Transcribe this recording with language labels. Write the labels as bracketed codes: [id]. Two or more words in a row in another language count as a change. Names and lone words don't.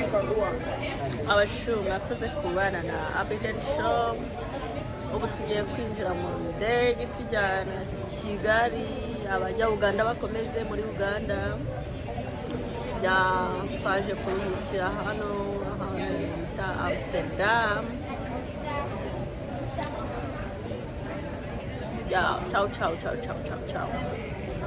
[rw] abashu mwakoze kubana na Abbyden show. Ubu tugiye kwinjira mu ndege tujyana Kigali, abajya Uganda bakomeze muri Uganda. Twaje kuruhukira hano bita Amsterdam. [it] Ciao ciao ciao ciao ciao ciao ciao.